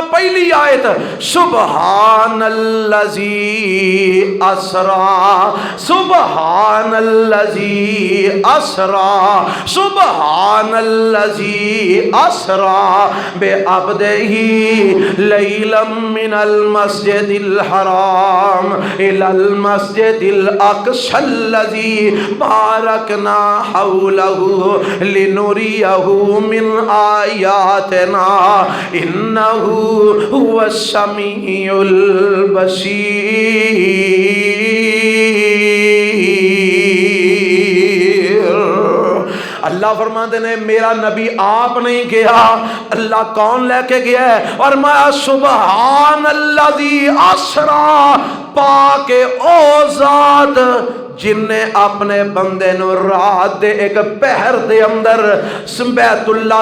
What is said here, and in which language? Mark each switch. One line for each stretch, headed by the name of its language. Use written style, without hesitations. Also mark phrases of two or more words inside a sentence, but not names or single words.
Urdu: پہلی آیت،
Arabic: سبحان اللذی اسرا، سبحان اللذی اسرا، سبحان اللذی اسرا بے عبدہی لیلا من المسجد الحرام الى المسجد الاقصی الذی بارکنا حولہ لنریہ من آیاتنا انہ هو السمیع البصیر۔
Urdu: اللہ فرماتے ہیں میرا نبی آپ نہیں گیا، اللہ کون لے کے گیا ہے؟
Punjabi: اور میں
Arabic: سبحان اللذی اسرا،
Punjabi: پاک او ذات جن نے اپنے بندے نو رات دے ایک پہر دے اندر بیت اللہ